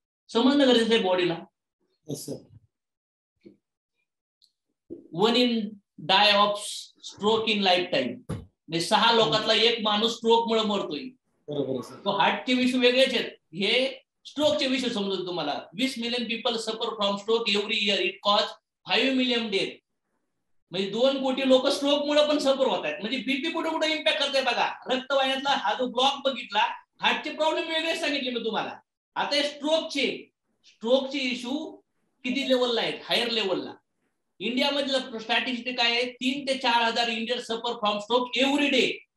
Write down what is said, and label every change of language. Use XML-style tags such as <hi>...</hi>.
<mr>समजणं गरजेचं आहे बॉडीला.</mr> <en>1 in die of stroke in life time</en> <mr>म्हणजे 6 लोकांतला 1 माणूस स्ट्रोक मुळे मरतोय. तो हार्टचे विषय वेगळेच आहेत. हे स्ट्रोकचे विषय समजतो तुम्हाला.</mr> <en>20 million people suffer from stroke every year. It cause 5 million death.</en> <mr>म्हणजे 2 कोटी लोक स्ट्रोक मुळे पण सफर होत आहेत. म्हणजे बीपी कुठे कुठे इम्पॅक्ट करते बघा. रक्तवाहिन्यातला हा जो ब्लॉक बघितला हार्टचे प्रॉब्लेम वेगळे सांगितले मी तुम्हाला. आता स्ट्रोकचे इश्यू किती लेवलला आहेत? हायर लेवलला. इंडियामधलं स्टॅटिस्टिक आहे 3 ते 4 हजार</mr> <en>Indian suffer from stroke every day.</en>